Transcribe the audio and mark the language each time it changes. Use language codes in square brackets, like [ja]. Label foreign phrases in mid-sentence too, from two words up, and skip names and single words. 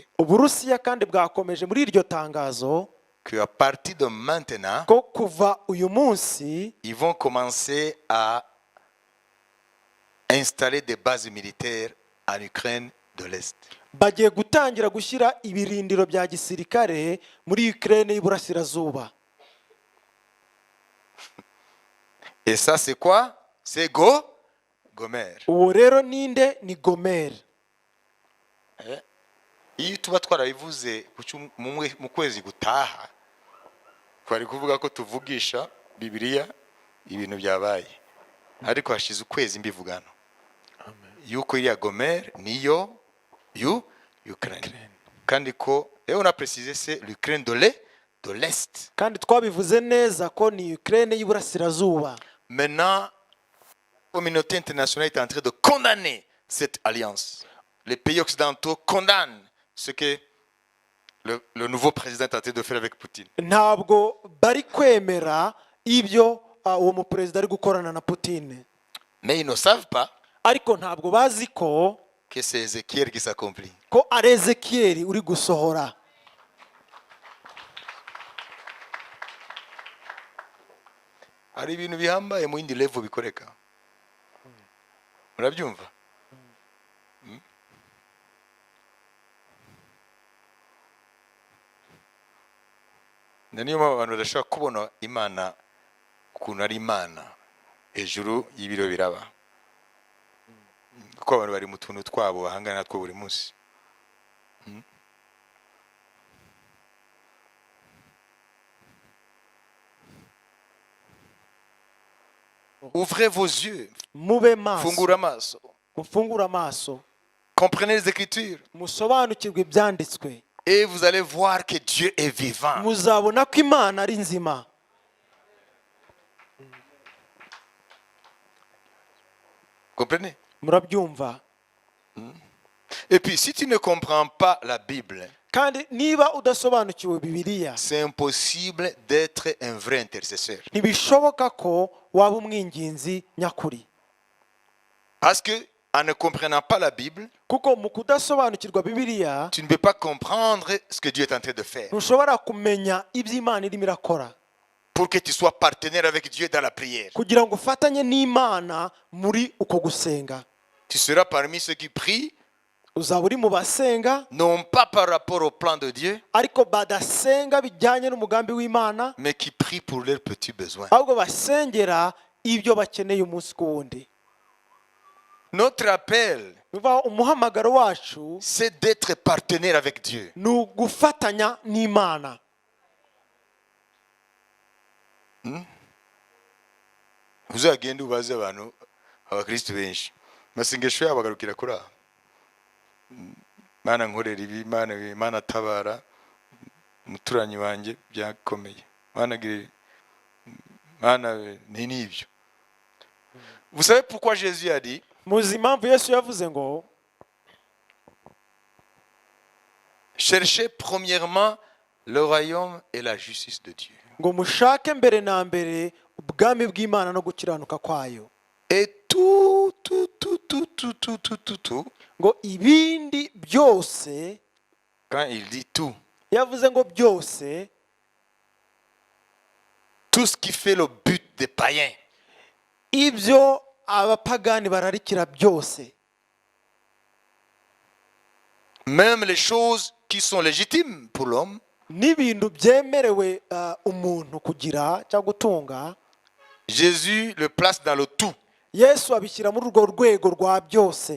[rw] Uburusiya kandi bwakomeje muri iryo tangazo [fr] que à partir de maintenant, [rw] ko kuva uyu munsi [fr] ils vont commencer à installer des bases militaires en Ukraine de l'Est. [rw] bagiye gutangira gushyira ibirindiro bya gisirikare muri Ukraine y'Iburasirazuba. [fr] Et ça, c'est quoi? C'est Gomer. [rw] Uwo rero ninde? Ni Gomer. Iyo tuba twarabivuze mu kwezi gutaha, twari kuvuga ko tuvugisha Bibiliya ibintu byabaye, ariko hashize ukwezi mbivugano yuko iriya Gomer niyo Ukraine, kandi ko [fr] on a précisé c'est l'Ukraine de l'Est. [rw] Kandi twabivuze neza ko ni Ukraine y'Iburasirazuba. [fr] Maintenant, la communauté internationale est en train de condamner cette alliance. Les pays occidentaux condamnent ce que le nouveau président est en train de faire avec Poutine. [rw] Ntabwo bari kwemera ibyo uwo muperezida ari gukorana na Putin. [fr] Mais ils ne savent pas [rw] Ariko ntabwo bazi ko [fr] c'est Ézéchiel qui s'accomplit. [rw] ko ari Ezekiyeli uri gusohora. Hari ibintu bihambaye mu yindi level bikoreka. Murabyumva? Niyo mpamvu abantu badashobora kubona Imana ukuntu ari Imana hejuru y'ibiro biraba, kuko abantu bari mu tuntu twabo bahangana natwo buri munsi. [fr] Ouvrez vos yeux, [rw] Mube maso, fungura amaso, mufungura amaso, [fr] comprenez les Écritures [rw] musobanukirwe ibyanditswe, [fr] et vous allez voir que Dieu est vivant. [rw] muzabona ko Imana ari nzima. [fr] Comprenez? [rw] Murabyumva? [fr] Et puis si tu ne comprends pas la Bible, [rw] Kandi niba udasobanukiwe Bibiliya, [fr] c'est impossible d'être un vrai intercesseur. [rw] ntibishoboka ko waba umwinginzi nyakuri. [fr] Parce que en ne comprenant pas la Bible, [rw] Kuko mu kudasobanukirwa Bibiliya [fr] tu ne peux pas comprendre ce que Dieu est en train de faire. [rw] ntushobora kumenya ibyo Imana irimo irakora, [fr] Pour que tu sois partenaire avec Dieu dans la prière. [rw] kugira ngo ufatanye n'Imana muri uko gusenga. [fr] Tu seras parmi ceux qui prient, [rw] Uzaba uri mu basenga [fr] non pas par rapport au plan de Dieu, [rw] ariko badasenga bijyanye n'umugambi w'Imana, [fr] mais qui prient pour leurs petits besoins. [rw] ahubwo basengera ibyo bakeneye umunsi ku wundi. [fr] Notre appel, [rw] Bivuga umuhamagaro wacu [fr] c'est d'être partenaire avec Dieu. [rw] ni ugufatanya n'Imana. uzagenda ubaze abantu abakristo benshi amasengesho yabo agarukira kuri aho. Mana nkorera ibi, Mana tabara umuturanyi wanjye byakomeye, Mana ni n'ibyo. [fr] Vous savez pourquoi Jésus a dit, [rw] muzi impamvu Yesu yavuze ngo [fr] cherchez premièrement le royaume et la justice de Dieu, [rw] ngo mushake mbere na mbere ubwami bw'Imana no gukiranuka kwayo, [fr] et tout [rw] ngo ibindi byose. [fr] quand il dit tout, [rw] Yavuze ngo byose, [fr] tout ce qui fait le but des païens, [rw] ibyo abapagani bararikira byose, [fr] même les choses qui sont légitimes pour l'homme, [rw] n'ibintu byemerewe umuntu kugira cyangwa gutunga, [fr] Jésus le place dans le tout. [rw] Yesu abishyira muri urwo rwego rwa byose.